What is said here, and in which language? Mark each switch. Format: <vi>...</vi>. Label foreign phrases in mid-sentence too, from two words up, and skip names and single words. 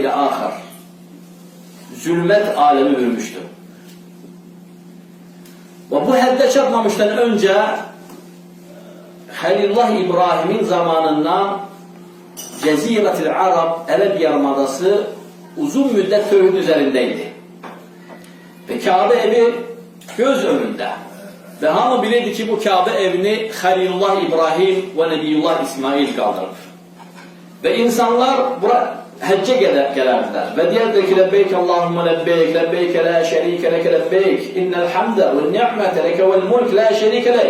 <az>ilə axır, zülmət aləmi bürmüşdür. Və bu həddə çatmamışdan öncə Xəlilullah İbrahimin zamanından</az> <ar>جزيرة العرب,</ar> <az>Ərəb yarımadası uzun müddət tövhid üzərindeydi.</az> <tr>Ve Kabe evi göz önünde.</tr> <az>Ve hamı bilirdi ki bu Kabe evini Halilullah İbrahim ve Nebiyullah İsmail kaldırır. Ve insanlar bura həcce gələrdiler. Ve deyərdi ki,</az> <ar>لبيك اللهم لبيك، لبيك لا شريك لك لبيك، إن الحمد والنعمة لك والملك لا شريك لك.</ar>